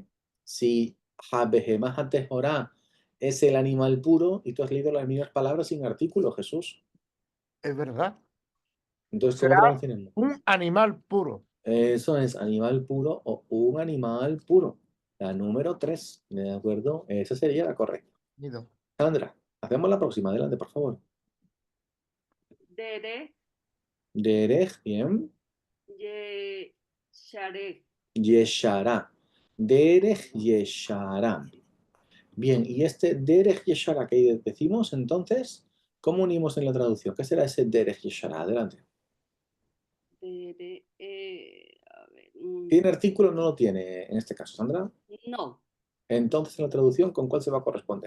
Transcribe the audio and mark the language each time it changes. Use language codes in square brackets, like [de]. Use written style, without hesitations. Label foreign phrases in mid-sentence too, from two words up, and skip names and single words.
[es] Si [he] Habehemah Hatehorá [es] es el animal puro y tú has leído las mismas palabras sin artículo, Jesús. Es verdad. Entonces, ¿cómo Será traduciremos? un animal puro. Eso es animal puro o un animal puro. La número 3, ¿de acuerdo? Esa sería la correcta. Nido. Sandra, hacemos la próxima. Adelante, por favor. Derech Derech, bien. Yeshareh. [he] ישרה. דרך ישרה. [es] Bien, y este [he] Derech Yeshará [es] que decimos, entonces, ¿cómo unimos en la traducción? ¿Qué será ese [he] Derech Yeshará? [es] Adelante. A ver, ¿Tiene artículo? No lo tiene en este caso, Sandra. no, Entonces, en la traducción, ¿con cuál se va a corresponder?